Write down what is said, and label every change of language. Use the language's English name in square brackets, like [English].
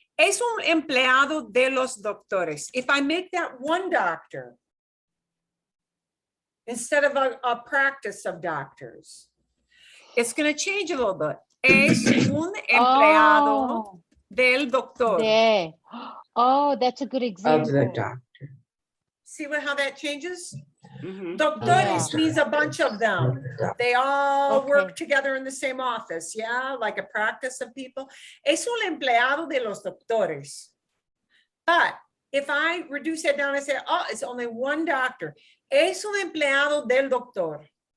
[Spanish] Es un empleado de los doctores. [English] If I make that one doctor instead of a practice of doctors, it's going to change a little bit. [Spanish] Es un empleado del doctor. [English] De. Oh, that's a good Of example. the doctor. See how that changes? Mhm. Doctores means a bunch of them. They all work Okay. together in the same office, yeah, like a practice of people. [Spanish] Es un empleado de los doctores. [English] But if I reduce it down and say, oh, it's only one doctor. [Spanish] Es un empleado del doctor.